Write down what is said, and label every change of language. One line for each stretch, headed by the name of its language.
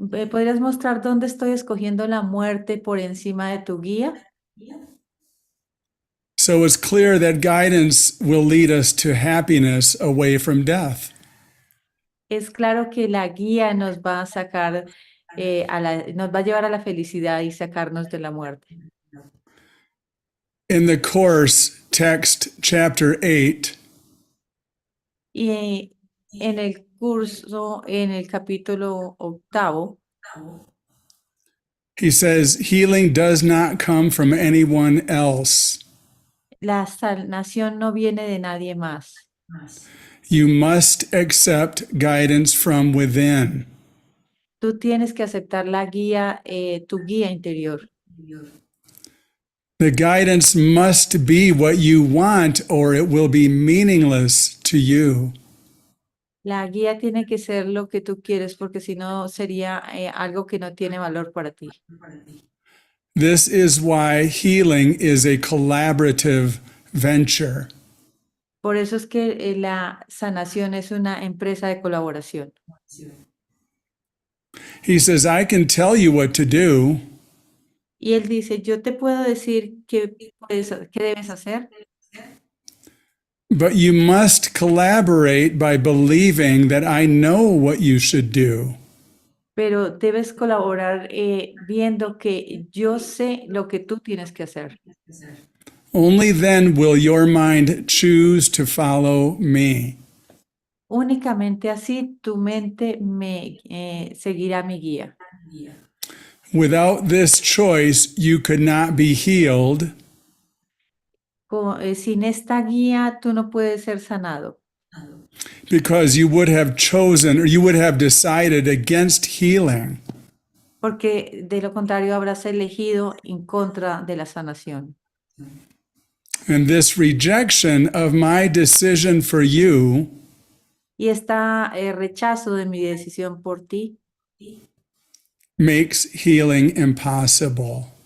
Spanish: ¿Podrías mostrar dónde estoy escogiendo la muerte por encima de tu guía?
English: So it's clear that guidance will lead us to happiness away from death.
Spanish: Es claro que la guía nos va a sacar, nos va a llevar a la felicidad y sacarnos de la muerte.
English: In the course, text chapter 8,
Spanish: Y en el curso, en el capítulo 8,
English: he says, healing does not come from anyone else.
Spanish: la sanación no viene de nadie más.
English: You must accept guidance from within.
Spanish: Tú tienes que aceptar la guía, tu guía interior.
English: The guidance must be what you want, or it will be meaningless to you.
Spanish: La guía tiene que ser lo que tú quieres, porque si no sería algo que no tiene valor para ti.
English: This is why healing is a collaborative venture.
Spanish: Por eso es que la sanación es una empresa de colaboración.
English: He says, I can tell you what to do,
Spanish: Y él dice, yo te puedo decir qué debes hacer,
English: but you must collaborate by believing that I know what you should do.
Spanish: pero debes colaborar viendo que yo sé lo que tú tienes que hacer.
English: Only then will your mind choose to follow me.
Spanish: Únicamente así tu mente seguirá mi guía.
English: Without this choice, you could not be healed,
Spanish: Sin esta guía tú no puedes ser sanado,
English: because you would have chosen or you would have decided against healing.
Spanish: porque de lo contrario habrás elegido en contra de la sanación.
English: And this rejection of my decision for you
Spanish: Y este rechazo de mi decisión por ti
English: makes healing impossible.